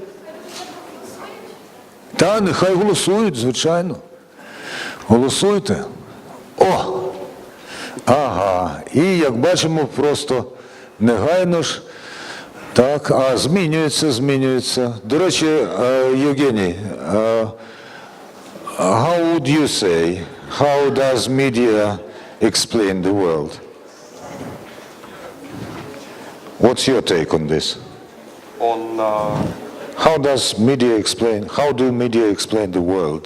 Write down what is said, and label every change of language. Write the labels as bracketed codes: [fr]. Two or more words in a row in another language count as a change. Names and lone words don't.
[uk] Та, нехай голосують, звичайно. Голосуйте. О! Ага. І, як бачимо, просто негайно ж. Так, змінюється. До речі, Євгеній, [en] how would you say, how does media explain the world? What's your take on this? How do media explain the world?